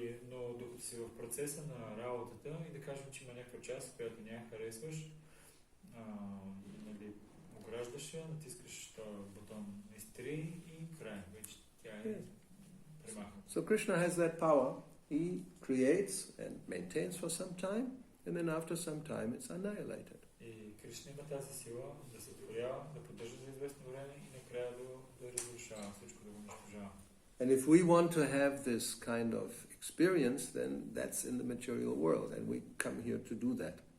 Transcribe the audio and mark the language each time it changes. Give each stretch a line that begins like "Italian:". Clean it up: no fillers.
Bulgarian: Но докато си в процеса на работата и да кажем, че има някаква част, която не я харесваш, нали, ограждаш я, натискаш този бутон изтри и край. Вече тя е премахната.
English: So Krishna has that power. He creates and maintains for some time, and then after some time it's annihilated.
Bulgarian: И Кришна има тази сила да се творява, да поддържа за известно време и накрая да разрушава всичко, да го унищожава.
English: And if we want to have this kind of experience, then that's in the material world, and we come here to do that.